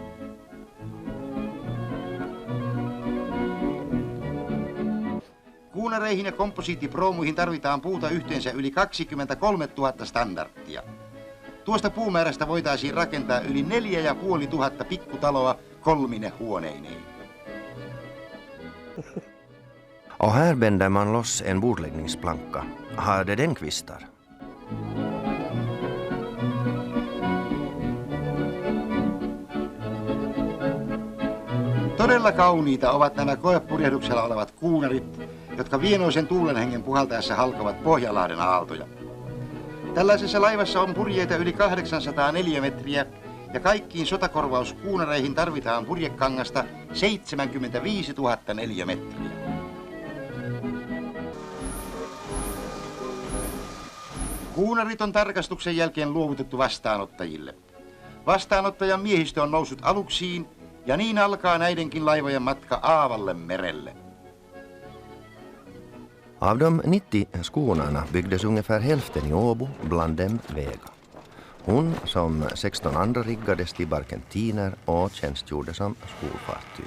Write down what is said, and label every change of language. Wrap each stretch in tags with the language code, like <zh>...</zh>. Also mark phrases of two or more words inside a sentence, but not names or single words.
<fi>Kuunareihin ja komposiittiproomuihin tarvitaan puuta yhteensä yli 23 000 standardia. Tuosta puumäärästä voitaisiin rakentaa yli 4 500 pikkutaloa 3 huoneineen.</fi> <sv>Och här bänder man loss en bordläggningsplanka. Hade den kvistar?</sv> <fi>Todella kauniita ovat nämä koepurjehduksella olevat kuunarit, jotka vienoisen tuulenhengen puhaltaessa halkovat Pohjanlahden aaltoja. Tällaisessa laivassa on purjeita yli 800 neliömetriä ja kaikkiin sotakorvauskuunareihin tarvitaan purjekangasta 75 000 neliömetriä. Kuunarit on tarkastuksen jälkeen luovutettu vastaanottajille. Vastaanottajan miehistö on noussut aluksiin ja niin alkaa näidenkin laivojen matka aavalle merelle.</fi> <sv>Av de 90 skonarna byggdes ungefär hälften i Åbo, bland dem Vega. Hon som 16 andra riggades till barkentiner och tjänstgjorde som skolfartyg.</sv>